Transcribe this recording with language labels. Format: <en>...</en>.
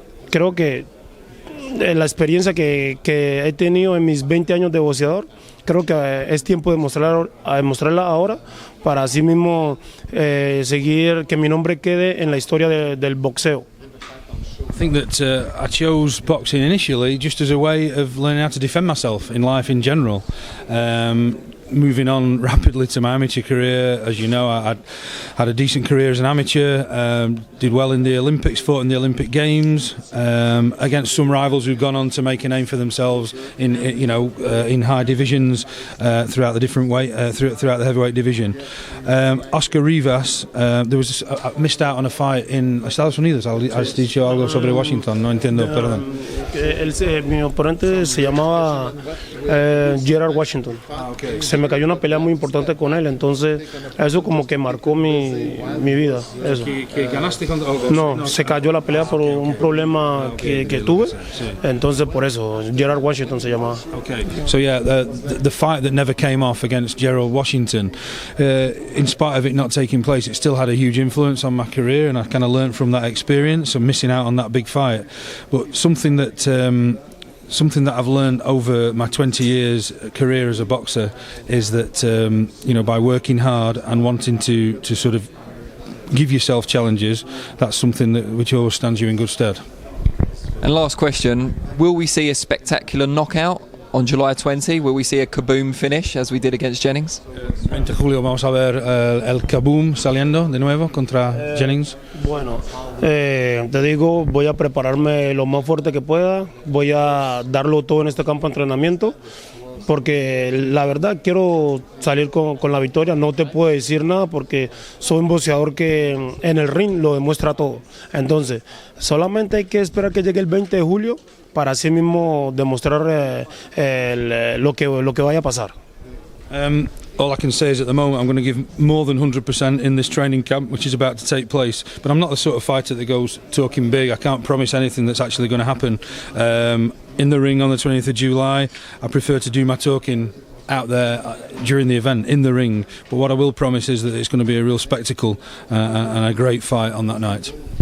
<es>Creo que la experiencia que he tenido en mis 20 años de boxeador, creo que es tiempo de demostrarla ahora para así mismo seguir, que mi nombre quede en la historia del boxeo.</es> <en>I think that I chose boxing initially just as a way of learning how to defend myself in life in general. Moving on rapidly to my amateur career, as you know, I had a decent career as an amateur, did well in the Olympics, fought in the Olympic Games against some rivals who've gone on to make a name for themselves in high divisions throughout the different weight throughout the heavyweight division. Oscar Rivas, there was missed out on a fight in Estados Unidos.</en> <es>Has dicho algo sobre Washington, no entiendo, perdón. Mi oponente se llamaba Gerard Washington.</es> <en>Okay.</en> <es>Se me cayó una pelea muy importante con él, entonces eso como que marcó mi vida. Eso. ¿Que ganaste contra? No, se cayó la pelea por un problema que tuve, entonces por eso Gerard Washington se llamaba.</es> <en>Okay. So yeah, the fight that never came off against Gerald Washington, in spite of it not taking place, it still had a huge influence on my career, and I kind of learned from that experience of missing out on that big fight. But something that I've learned over my 20 years career as a boxer is that by working hard and wanting to sort of give yourself challenges, that's something which always stands you in good stead. And last question, will we see a spectacular knockout on July 20? Will we see a kaboom finish as we did against Jennings?</en> <es>20 de julio vamos a ver el kaboom saliendo de nuevo contra Jennings. Bueno, te digo, voy a prepararme lo más fuerte que pueda, voy a darlo todo en este campo de entrenamiento, porque la verdad quiero salir con la victoria. No te puedo decir nada porque soy un boxeador que en el ring lo demuestra todo. Entonces, solamente hay que esperar que llegue el 20 de julio para así mismo demostrar lo que vaya a pasar.</es> <en>All I can say is at the moment I'm going to give more than 100% in this training camp which is about to take place, but I'm not the sort of fighter that goes talking big. I can't promise anything that's actually going to happen in the ring on the 20th of July. I prefer to do my talking out there during the event in the ring, but what I will promise is that it's going to be a real spectacle and a great fight on that night.</en>